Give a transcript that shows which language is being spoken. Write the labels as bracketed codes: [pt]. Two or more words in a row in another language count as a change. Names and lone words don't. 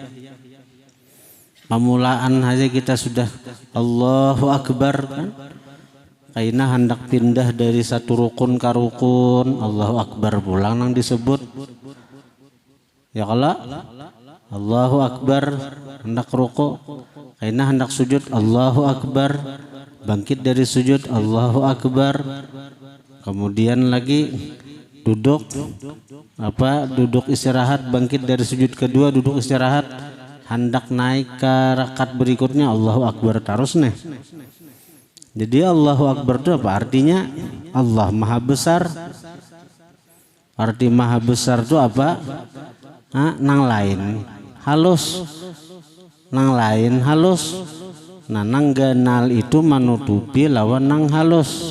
[bjn] Pamulaan aja kita sudah [ar] الله أكبر [bjn] kan. Kaina hendak pindah dari satu rukun ke rukun, [ar] الله أكبر [bjn] pulang nang disebut. Ya kalau [ar] الله أكبر [bjn] hendak ruku, kaina hendak sujud [ar] الله أكبر, [bjn] bangkit dari sujud [ar] الله أكبر. [bjn] Kemudian lagi duduk istirahat, bangkit dari sujud kedua duduk istirahat, hendak naik ke rakaat berikutnya [ar] الله أكبر [bjn] terus nih. [id] Jadi [ar] الله أكبر [id] itu apa artinya? Allah Maha Besar. Arti Maha Besar itu apa? [bjn] Nang lain halus, nang lain halus. Nah nang ganal itu menutupi lawan nang halus.